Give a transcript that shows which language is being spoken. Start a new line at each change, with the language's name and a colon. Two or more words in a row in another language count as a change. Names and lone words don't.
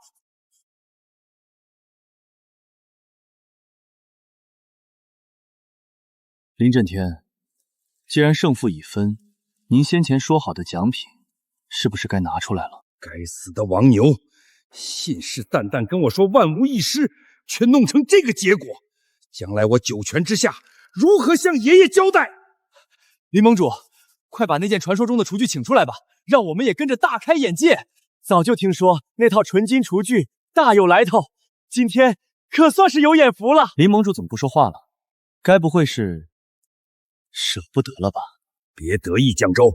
Chinese: 林震天，既然勝負已分，您先前說好的獎品是不是該拿出來了？該死的王牛，信誓旦旦跟我說萬無一失，卻弄成這個結果，將來我九泉之下如何向爺爺交代？林盟主，快把那件傳說中的廚具請出來吧， 讓我們也跟着大開眼界。早就听說那套纯金厨具大有来头，今天可算是有眼福了。林盟主怎么不说话了？该不会是舍不得了吧？别得意，江州。